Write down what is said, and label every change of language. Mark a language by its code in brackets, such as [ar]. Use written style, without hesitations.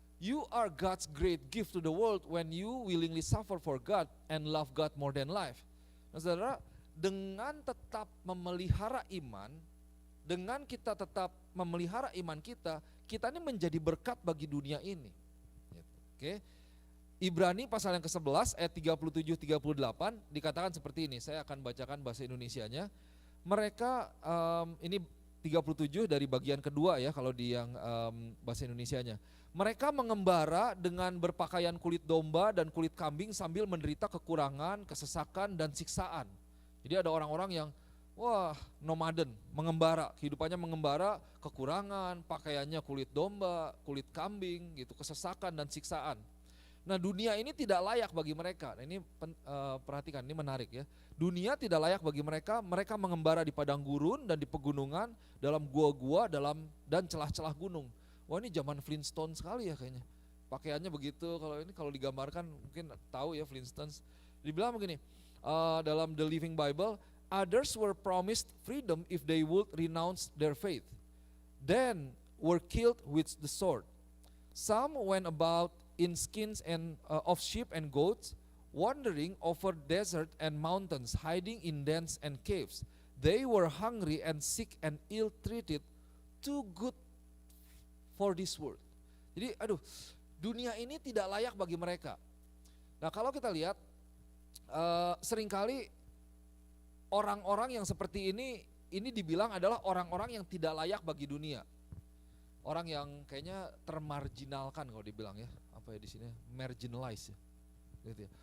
[en] You are God's great gift to the world when you willingly suffer for God and love God more than life. [id] Nah, saudara, dengan tetap memelihara iman, dengan kita tetap memelihara iman kita ini menjadi berkat bagi dunia ini. Oke. Ibrani pasal yang ke-11 ayat 37-38 dikatakan seperti ini. Saya akan bacakan bahasa Indonesianya. Mereka ini 37 dari bagian kedua ya kalau di yang bahasa Indonesianya. Mereka mengembara dengan berpakaian kulit domba dan kulit kambing sambil menderita kekurangan, kesesakan dan siksaan. Jadi ada orang-orang yang nomaden, mengembara, kehidupannya mengembara, kekurangan, pakaiannya kulit domba, kulit kambing gitu, kesesakan dan siksaan. Nah, dunia ini tidak layak bagi mereka. Nah, ini perhatikan, ini menarik ya. Dunia tidak layak bagi mereka, mereka mengembara di padang gurun dan di pegunungan, dalam gua-gua, dan celah-celah gunung. Wah, ini zaman Flintstone sekali ya kayaknya. Pakaiannya begitu, kalau digambarkan mungkin tahu ya Flintstones. Dibilang begini, dalam [en] The Living Bible, others were promised freedom if they would renounce their faith. Then were killed with the sword. Some went about in skins of sheep and goats, wandering over desert and mountains, hiding in dens and caves. They were hungry and sick and ill-treated, too good for this world. [id] Jadi dunia ini tidak layak bagi mereka. Nah, kalau kita lihat seringkali orang-orang yang seperti ini dibilang adalah orang-orang yang tidak layak bagi dunia. Orang yang kayaknya termarginalkan kalau dibilang ya, apa ya di sini, marginalized ya. Gitu ya.